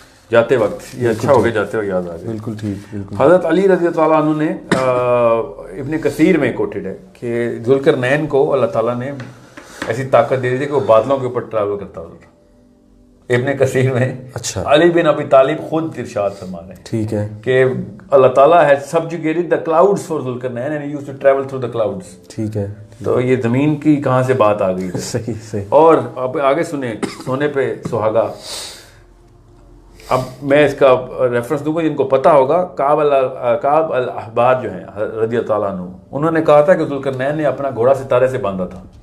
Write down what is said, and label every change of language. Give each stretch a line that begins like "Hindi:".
Urdu: جاتے وقت, یہ اچھا ہو گیا جاتے وقت یاد آ گیا. بالکل ٹھیک, بالکل. حضرت علی رضی اللہ عنہ نے ابن کثیر میں کوٹڈ ہے کہ ذوالقرنین کو اللہ تعالیٰ نے ایسی طاقت دے دی تھی کہ وہ بادلوں کے اوپر ٹریول کرتا ہوتا تھا. ابن کثیر میں اچھا علی بن ابی طالب خود ارشاد فرما رہے ہیں, ٹھیک ہے,
English: کہ اللہ تعالیٰ has subjugated the clouds for Zulqarnain and he used to travel through the clouds.
Urdu: ٹھیک ہے. تو یہ زمین کی کہاں سے بات آ گئی. صحیح صحیح. اور اب آگے سنیں, سونے پہ سہاگا. اب میں اس کا ریفرنس دوں گا جن کو پتہ ہوگا. کعب الاحبار جو ہیں رضی اللہ عنہ, انہوں نے کہا تھا کہ ذوالقرنین نے اپنا گھوڑا ستارے سے باندھا تھا.